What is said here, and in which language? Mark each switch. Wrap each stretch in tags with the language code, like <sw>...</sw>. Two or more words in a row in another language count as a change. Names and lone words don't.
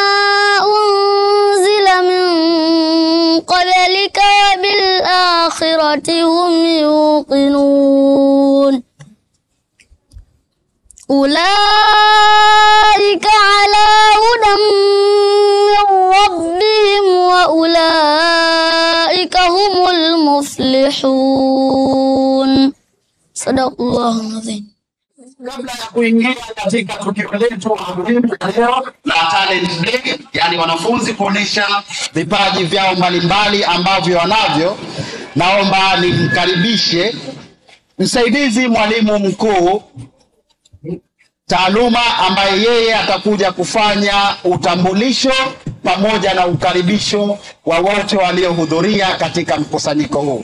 <ar>أنزل من قبلك وبالآخرة هم يوقنون أولئك على هدى من ربهم وأولئك هم المفلحون. صدق الله العظيم.</ar> <sw>Kabla ya kuingia katika tukio letu la</sw> <en>talent day,</en> <sw>yani wanafunzi kuonesha vipaji vyao mbalimbali ambavyo wanavyo, naomba nimkaribishe msaidizi mwalimu mkuu taaluma ambaye yeye atakuja kufanya utambulisho pamoja na ukaribisho wa wote waliohudhuria katika mkusanyiko huu.</sw>